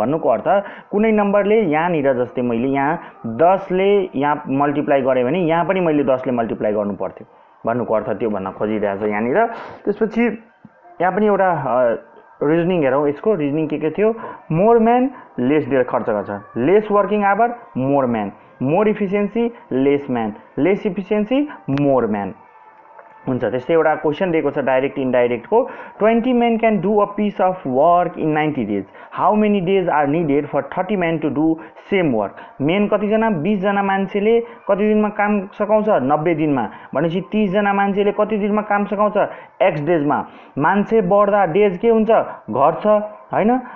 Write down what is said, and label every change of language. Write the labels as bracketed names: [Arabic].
[Nepali] भन्नुको अर्थ कुनै नम्बरले यहाँनिर जस्तै मैले यहाँ 10 ले यहाँ मल्टिप्लाई गरे भने यहाँ पनि मैले 10 ले मल्टिप्लाई गर्नु पर्थ्यो भन्नुको अर्थ त्यो भन्न खोजिरहेछ यहाँनिर। त्यसपछि यहाँ पनि एउटा रिजनिङ हेरौं, यसको रिजनिङ के थियो, मोर म्यान लेस डे खर्च गर्छ, [English] less working hour more man, [Nepali] more efficiency lace man, lace efficiency more man हुन्छ। त्यस्तै एउटा क्वेशन दिएको छ direct इन्डाइरेक्टको, [English] 20 men can do a piece of work in 90 days, how many days are needed for 30 men to do same work। [Nepali] Main कति जना, 20 जना मान्छेले कति दिनमा काम सकाउँछ, 90 दिनमा भनेपछि 30 जना मान्छेले कति दिनमा काम सकाउँछ, x डेजमा। मान्छे बढ्दा डेज के हुन्छ, घट्छ, हैन?